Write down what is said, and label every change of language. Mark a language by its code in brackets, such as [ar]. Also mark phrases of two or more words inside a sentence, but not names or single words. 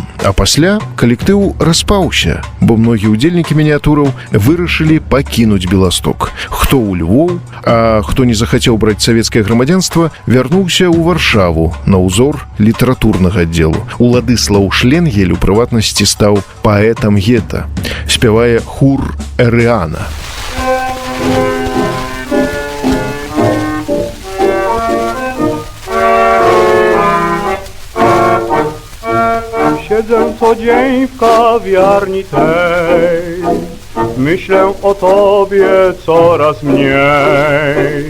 [be] А пасля калектыў распаўся, бо многія ўдзельнікі мініятураў вырашылі пакінуць Беласток. Хто ў Львоў, а хто не захацеў браць савецкае грамадзянства, вярнуўся ў Варшаву на ўзор літаратурнага аддзелу. Уладыслаў Шленгель у прыватнасці стаў паэтам гета. Спявае хур Эрэана. [pl] Siedzę co dzień w kawiarni tej, myślę o tobie coraz mniej.